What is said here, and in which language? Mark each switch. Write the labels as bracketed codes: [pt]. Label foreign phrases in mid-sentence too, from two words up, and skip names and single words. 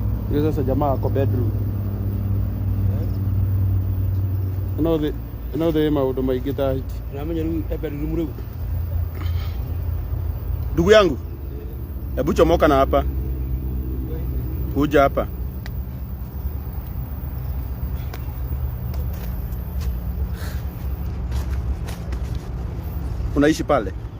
[sw] Hiyo sasa jamaa ako bedroom. [ki] Another maundu maingi ta hiti. Unamenya ni bedroom rĩu. [sw] Ndugu yangu. Hebu chomoka na hapa. Kuja hapa. Unaishi pale?